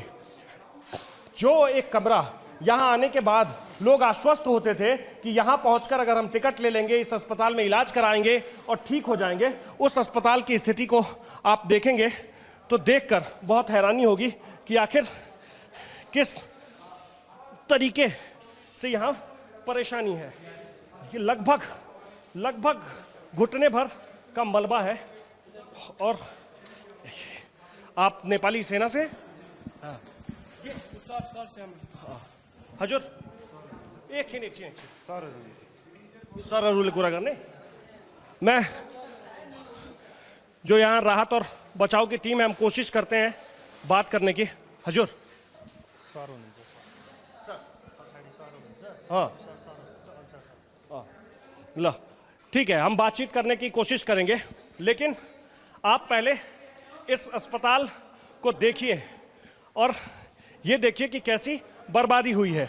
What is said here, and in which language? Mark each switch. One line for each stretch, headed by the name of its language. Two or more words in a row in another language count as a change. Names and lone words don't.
Hindi: जो एक कमरा यहां आने के बाद लोग आश्वस्त होते थे कि यहां पहुंचकर अगर हम टिकट ले लेंगे, इस अस्पताल में इलाज कराएंगे और ठीक हो जाएंगे, उस अस्पताल की स्थिति को आप देखेंगे तो देखकर बहुत हैरानी होगी कि आखिर किस तरीके से यहाँ परेशानी है। ये लगभग घुटने भर का मलबा है। और आप नेपाली सेना से? हाँ।
Nepali: हजुर एकछिन सर अरूले कुरा गर्ने।
Hindi: मैं जो यहाँ राहत और बचाव की टीम है, हम कोशिश करते हैं बात करने की। हजुर हाँ ल ठीक है, हम बातचीत करने की कोशिश करेंगे, लेकिन आप पहले इस अस्पताल को देखिए और ये देखिए कि कैसी बर्बादी हुई है।